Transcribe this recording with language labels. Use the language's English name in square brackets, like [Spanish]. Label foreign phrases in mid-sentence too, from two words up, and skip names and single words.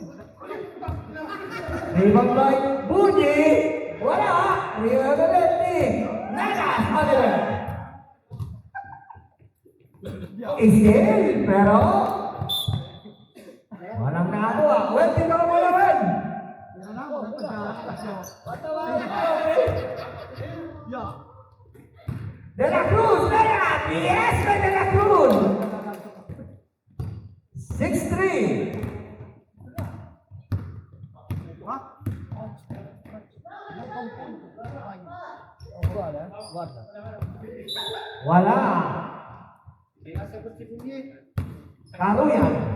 [Filipino] Rebound by Bunyi. Wala. Rebound ulit ni Nanas Oliver. Isil, pero walang nagawa. Well, tingnan mo naman. De La Cruz, Nanas. Yes, by De La Cruz. 6-3. Wala. Karuyan.